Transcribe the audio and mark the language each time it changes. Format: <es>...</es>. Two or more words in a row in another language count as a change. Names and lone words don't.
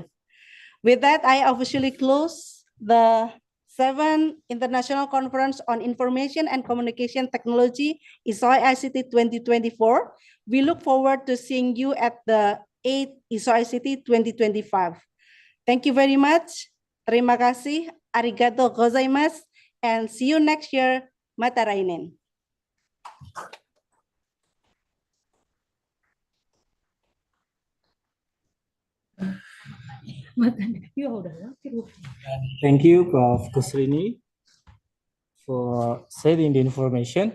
<en>With that, I officially close the 7th International Conference on Information and Communication Technology, ISOICT 2024. We look forward to seeing you at the 8th ISOICT 2025. Thank you very much.</en> <id>Terima kasih.</id> <ja>ありがとうございます.</ja> <en>And see you next year.</en> <ja>また来年.</ja> <en>Thank you, Prof. Kusrini, for sharing the information.</en>